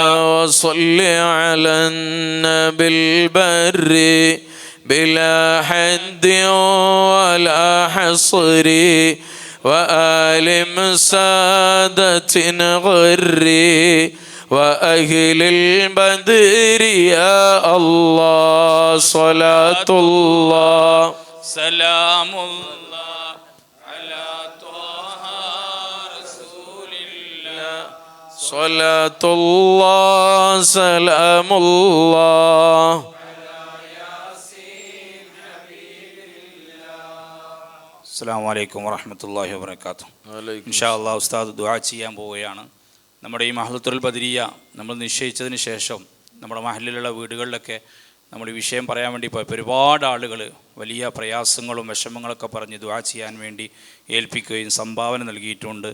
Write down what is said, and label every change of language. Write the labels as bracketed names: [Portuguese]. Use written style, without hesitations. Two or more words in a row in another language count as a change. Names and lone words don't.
[Arabic] وصل على النبي البر بلا حد ولا حصر وآل مسادة غر وأهل البدر يا الله صلاة الله سلام الله صلاة الله سلام الله السلام عليكم ورحمة الله وبركاته. إن شاء الله [Malayalam] ഉസ്താദ് ദുആ ചെയ്യാൻ പോവുകയാണ്. നമ്മുടെ ഈ മഹ്ലത്തുൽ ബദരിയ നമ്മൾ നിശ്ചയിച്ചതിന് ശേഷം നമ്മുടെ മഹല്ലിലുള്ള വീടുകളിലൊക്കെ നമ്മൾ ഈ വിഷയം പറയാൻ വേണ്ടി പോയപ്പോൾ ഒരുപാട് ആളുകൾ വലിയ പ്രയാസങ്ങളും വിഷമങ്ങളൊക്കെ പറഞ്ഞ് ദുആ ചെയ്യാൻ വേണ്ടി ഏൽപ്പിക്കുകയും സംഭാവന നൽകിയിട്ടുണ്ട്.